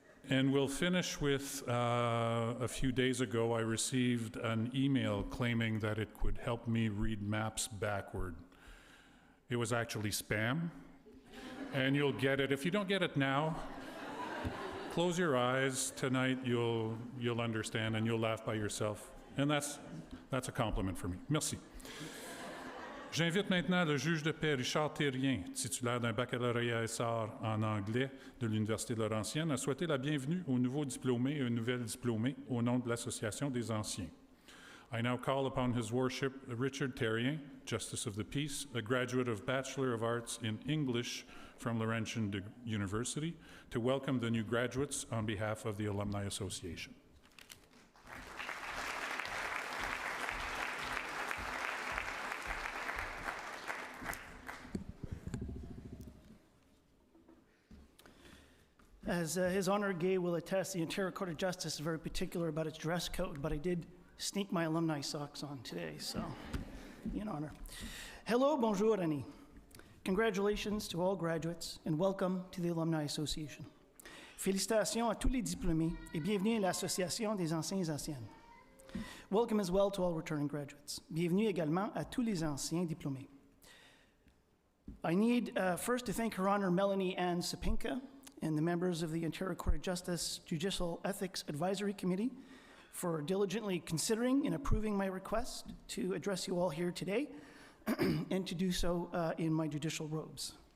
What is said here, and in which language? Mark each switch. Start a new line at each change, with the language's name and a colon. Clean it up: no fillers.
English: And we'll finish with a few days ago, I received an email claiming that it could help me read maps backward. It was actually spam, and you'll get it. If you don't get it now, close your eyes tonight, you'll understand, and you'll laugh by yourself. And that's a compliment for me.
French: Merci. J'invite maintenant le juge de paix Richard Thérien, titulaire d'un baccalauréat SR en anglais de l'Université de Laurentienne, à souhaiter la bienvenue aux nouveaux diplômés et aux nouvelles diplômées au nom de l'Association des Anciens.
English: I now call upon His Worship Richard Thérien, Justice of the Peace, a graduate of Bachelor of Arts in English from Laurentian University, to welcome the new graduates on behalf of the Alumni Association. As His Honor Gay will attest, the Ontario Court of Justice is very particular about its dress code, but I did sneak my alumni socks on today, so in honor. Hello, bonjour, Annie. Congratulations to all graduates and welcome to the Alumni Association.
French: Félicitations à tous les diplômés et bienvenue à l'Association des Anciens et Anciennes.
English: Welcome as well to all returning graduates.
French: Bienvenue également à tous les anciens diplômés.
English: I need first to thank Her Honor Melanie Ann Sapinka and the members of the Ontario Court of Justice Judicial Ethics Advisory Committee for diligently considering and approving my request to address you all here today and to do so in my judicial robes.